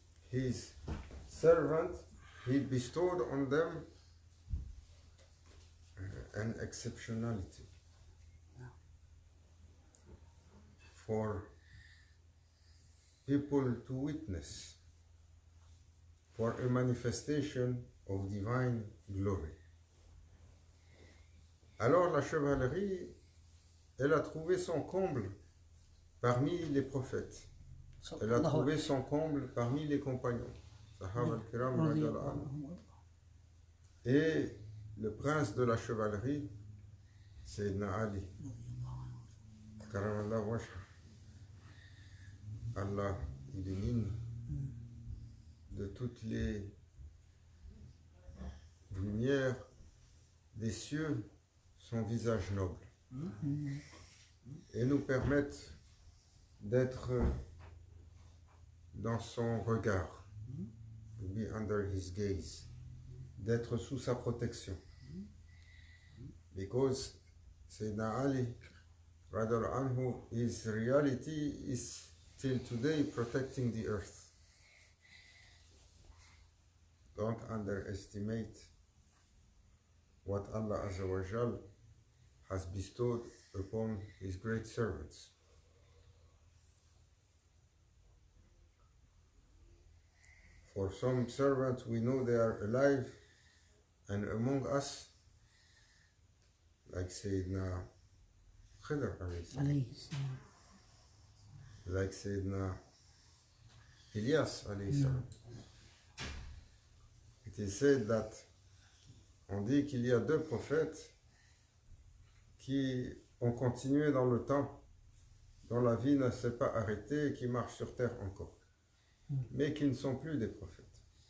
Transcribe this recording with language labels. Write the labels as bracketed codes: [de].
[en] his servant, he bestowed on them an exceptionality for people to witness, for a manifestation of divine glory. [fr] Alors la chevalerie, elle a trouvé son comble parmi les prophètes. Elle a trouvé son comble parmi les compagnons. Sahaba al-Kiram radiyallahu anhu. Et le prince de la chevalerie, Sayyidina Ali, karamallahu wajha, Allah illumine de toutes les lumières des cieux son visage noble et nous permettent d'être dans son regard, [en] to be under his gaze, [fr] d'être sous sa protection. [en] Because Sayyidina Ali, radiyallahu anhu, his reality is till today protecting the earth. Don't underestimate what Allah Azza wa Jal has bestowed upon his great servants. For some servants, we know they are alive and among us, like Sayyidina Khidr alayhi salam, like Sayyidina Ilyas alayhi salam. It is said that [fr] on dit qu'il y a deux prophètes qui ont continué dans le temps, dont la vie ne s'est pas arrêtée et qui marchent sur terre encore, mais qui ne sont plus des prophètes.